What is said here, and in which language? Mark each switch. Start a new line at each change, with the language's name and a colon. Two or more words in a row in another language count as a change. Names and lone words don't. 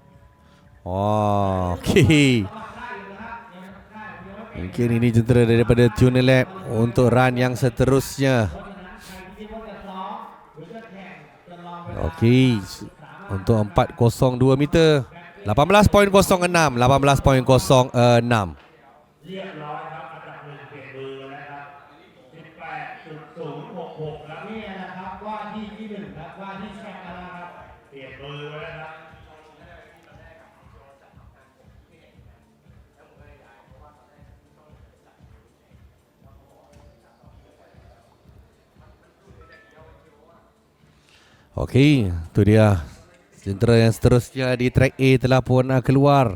Malay: Okey. Mungkin ini jentera daripada Tuner Lab untuk run yang seterusnya. Okey, untuk 402 meter 18.06 18.06.
Thai: เรียบร้อยครับอันดับ 1เปลี่ยนมือนะครับ 18.066 ครับนี่นะครับว่าที่ 1ครับว่าที่แชมป์นะครับเปลี่ยนมือไว้แล้วครับ
Malay: Okey, tu dia jentera yang seterusnya di track A telah pun keluar.